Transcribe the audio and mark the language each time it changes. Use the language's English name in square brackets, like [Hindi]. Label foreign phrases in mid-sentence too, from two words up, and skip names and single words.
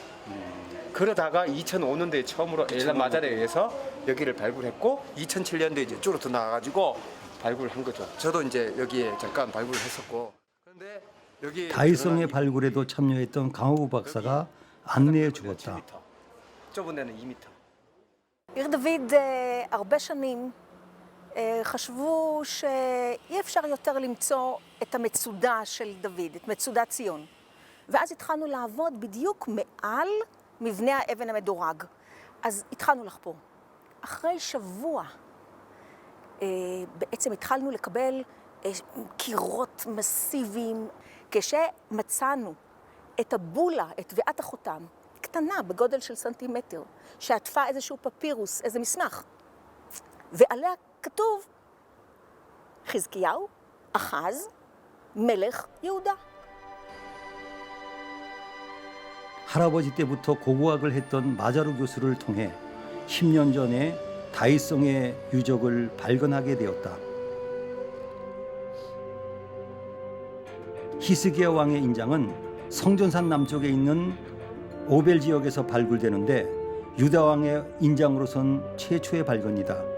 [Korean] 그러다가 2005년도에 처음으로 엘란 마잘에 의해서 여기를 발굴했고 2007년도에 이제 쭉 더 나와가지고 발굴한 거죠. 저도 이제 여기에 잠깐 발굴을 했었고. 그런데 여기 다윗성의 발굴에도 참여했던 강호부 박사가 안내해 주었다. 좁은 데는 2m. [Hebrew] עיר דוד הרבה שנים חשבו שאי אפשר יותר למצוא את המצודה של דוד, את מצודת ציון. ואז התחלנו לעבוד בדיוק מעל מבנה האבן המדורג. אז התחלנו לחפור. אחרי שבוע בעצם התחלנו לקבל קירות מסיביים. כשמצאנו את הבולה, את טביעת החותם, קטנה, בגודל של סנטימטר, שעטפה איזשהו פפירוס, איזה מסמך. ועליה כתוב חזקיהו, אחז, מלך יהודה. [Korean] 할아버지 때부터 고고학을 했던 마자르 교수를 통해 10년 전에 다윗성의 유적을 발견하게 되었다. 히스기야 왕의 인장은 성전산 남쪽에 있는 오벨 지역에서 발굴되는데 유다 왕의 인장으로선 최초의 발견이다.